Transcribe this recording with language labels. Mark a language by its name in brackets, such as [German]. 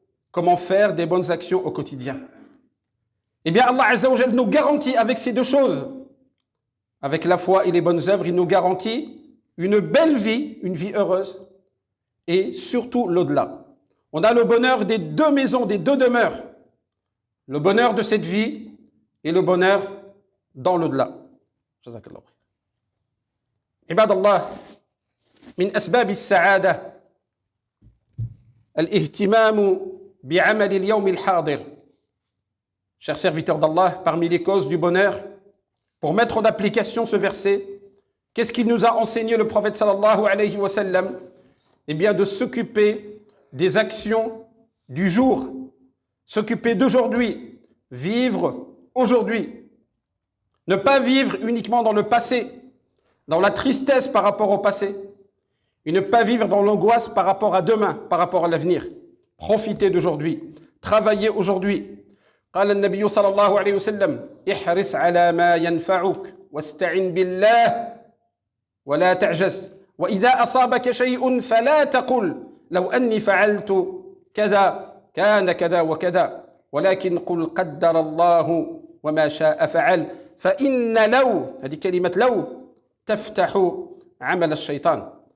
[French] Comment faire des bonnes actions au quotidien? Eh bien, Allah Azza wa Jal nous garantit avec ces deux choses, avec la foi et les bonnes œuvres, il nous garantit une belle vie, une vie heureuse, et surtout l'au-delà. On a le bonheur des deux maisons, des deux demeures. Le bonheur de cette vie et le bonheur dans l'au-delà. [Arabic] Jazakallah. عباد الله من أسباب السعادة الاهتمام بعمل اليوم الحاضر. [French] Chers serviteurs d'Allah, parmi les causes du bonheur, pour mettre en application ce verset, qu'est-ce qu'il nous a enseigné le prophète sallallahu alayhi wa sallam? Eh bien, de s'occuper des actions du jour, s'occuper d'aujourd'hui, vivre aujourd'hui. Ne pas vivre uniquement dans le passé, dans la tristesse par rapport au passé, et ne pas vivre dans l'angoisse par rapport à demain, par rapport à l'avenir. Profitez d'aujourd'hui, travaillez aujourd'hui. [Arabic] قال النبي صلى الله عليه وسلم احرص على ما ينفعك واستعن بالله ولا تعجز وإذا أصابك شيء فلا تقل لو أني فعلت كذا كان كذا وكذا ولكن قل قدر الله وما شاء فعل فإن لو هذه كلمة لو تفتح عمل الشيطان.